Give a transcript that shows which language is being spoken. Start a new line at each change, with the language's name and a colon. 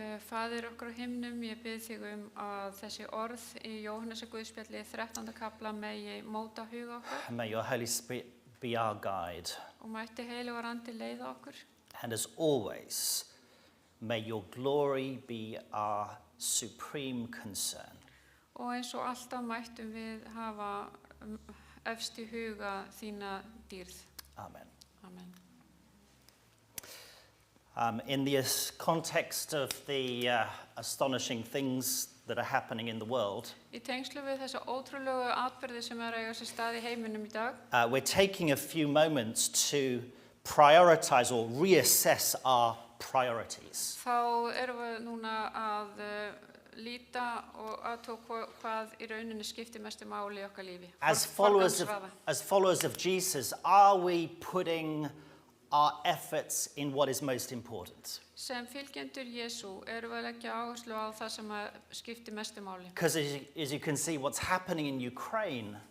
Icelandic: Faðir okkar á himnum, ég bið þig að þessi orð í Jóhannesi Guðspjalli 13. kapla megi móta huga okkar
English: May your Holy Spirit be our guide.
Icelandic: og mætti heilagur andi leiða okkur.
English: And as always, may your glory be our supreme concern.
Icelandic: Og eins og alltaf mættum við hafa efst í huga þína dýrð.
English: Amen.
Icelandic: Amen.
English: In the context of the astonishing things that are happening in the world,
Icelandic: Í tengslu við þessa ótrúlegu atburði sem er að eiga sér stað í heiminum í dag,
English: we're taking a few moments to prioritize or reassess our priorities.
Icelandic: þá erum við núna að líta og aðtók hvað í rauninni skiptir mestu máli í okkar lífi.
English: As followers of Jesus, are we putting our efforts in what is most important?
Icelandic: Sem fylgjendur Jesú erum við að leggja áherslu á það sem skiptir mestu máli.
English: Because as you can see, what's happening in Ukraine